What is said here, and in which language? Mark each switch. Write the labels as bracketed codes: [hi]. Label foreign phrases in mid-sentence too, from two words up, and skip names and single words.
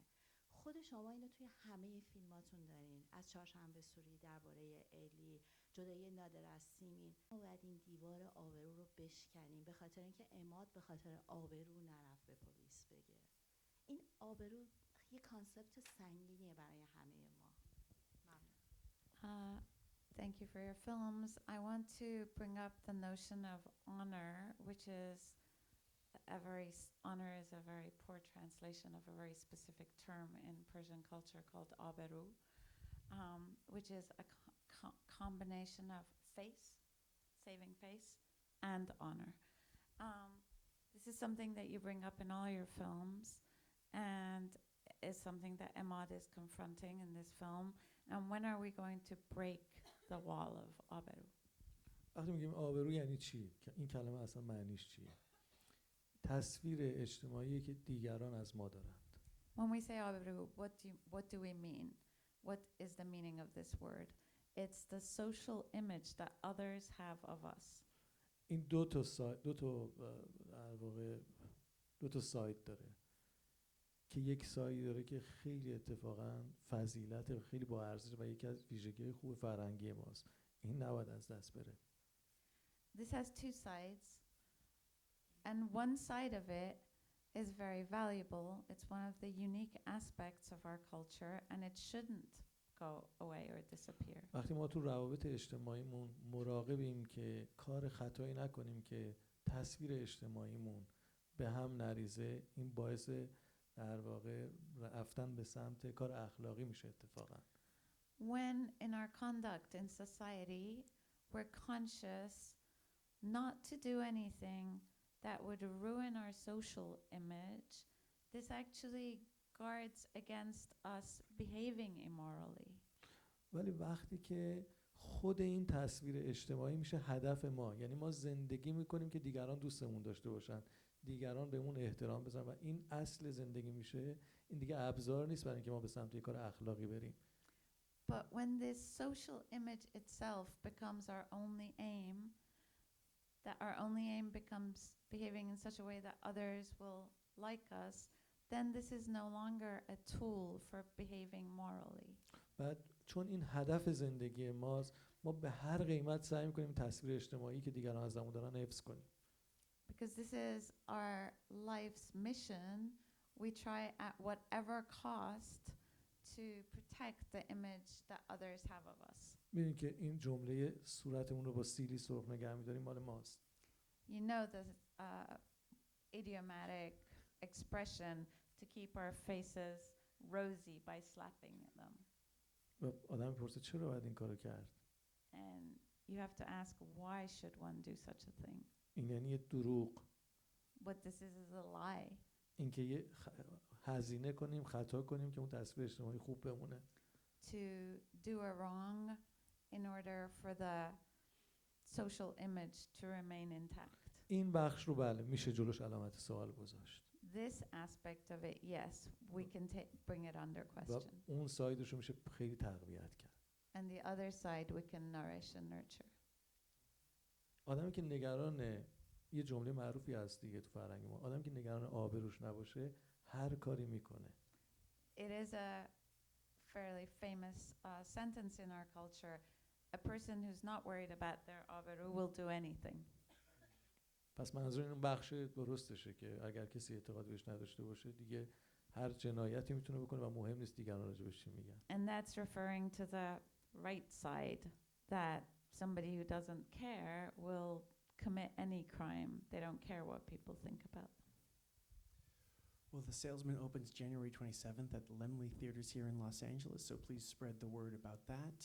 [fa] خود شما اینو توی همه فیلماتون دارین، از چهارشنبه سوری درباره الی، جدایی نادر از سیمین. ما باید این دیوار آبرو رو بشکنیم به خاطر اینکه عماد به خاطر آبرو نرفت به پلیس بگه. این آبرو یه کانسپت سنگینیه برای همه ما. [en] Thank you for your films. I want to bring up the notion of honor, which is honor is a very poor translation of a very specific term in Persian culture called aberu, which is a combination of face, saving face, and honor. This is something that you bring up in all your films, and is something that Emad is confronting in this film. And when are we going to break the wall of aberu? [fa] وقتی میگیم آبرو یعنی چی؟ این کلمه اصلا معنیش چیه؟ تصویر اجتماعی که دیگران از ما دارند. [en] When we say aberu, what do we mean? What is the meaning of this word? It's the social image that others have of us. [fa] این دو تا سایت داره که یک سایت داره که خیلی اتفاقا فضیلت خیلی با ارزش و یکی از ویژگی خوب فرهنگی ماست. این نباید از دست بره. [en] This has two sides, and one side of it is very valuable. It's one of the unique aspects of our culture, and it shouldn't go away or disappear. [fa] وقتی ما تو روابط اجتماعیمون مراقبیم که کار خطایی نکنیم که تصویر اجتماعیمون به هم نریزه، این باعث در واقع رفتن به سمت کار اخلاقی میشه اتفاقا. [en] When in our conduct in society we're conscious not to do anything that would ruin our social image, this actually guards against us behaving immorally. [fa] ولی وقتی که خود این تصویر اجتماعی میشه هدف ما، یعنی ما زندگی میکنیم که دیگران دوستمون داشته باشن، دیگران بهمون احترام بذارن و این اصل زندگی میشه، این دیگه ابزار نیست برای اینکه ما به سمت یک کار اخلاقی بریم. [en] But when this social image itself becomes our only aim, that our only aim becomes behaving in such a way that others will like us, then this is no longer a tool for behaving morally. [fa] بعد چون این هدف زندگی ماست، ما به هر قیمت سعی میکنیم تصویر اجتماعی که دیگران ازمون دارن حفظ کنیم. [en] Because this is our life's mission, we try at whatever cost to protect the image that others have of us. [fa] می‌بینید که این جمله صورتمون رو با سیلی سرخ نگه می‌داریم مال ماست. [en] You know the idiomatic expression to keep our faces rosy by slapping them. [fa] و آدم می‌پرسه چرا باید این کارو کرد؟ [en] And you have to ask, why should one do such a thing? [fa] این یعنی یه دروغ. [en] What this is a lie. [fa] اینکه یه هزینه کنیم، خطا کنیم که اون تصویر اجتماعی خوب بمونه. [en] To do a wrong in order for the social image to remain intact. [fa] این بخش رو بله میشه جلوش علامت سوال گذاشت. [en] This aspect of it, yes, we can bring it under و question. [fa] اون سایدش رو میشه خیلی تقویت کرد. [en] And the other side we can nourish and nurture. [fa] آدمی که نگران یه جمله معروفی هست دیگه تو فرهنگ ما، آدمی که نگران آبروش نباشه هر کاری میکنه. [en] It is a fairly famous sentence in our culture. A person who's not worried about their aberu will do anything. [fa] پس منظور این بخش درستشه که اگر کسی اعتقاد بهش نداشته باشه دیگه هر جنایتی میتونه بکنه و مهم نیست دیگران راجبش چی میگن. [en] And that's referring to the right side, that somebody who doesn't care will commit any crime. They don't care what people think about them. Well, The Salesman opens January 27th at the Laemmle Theaters here in Los Angeles, so please spread the word about that.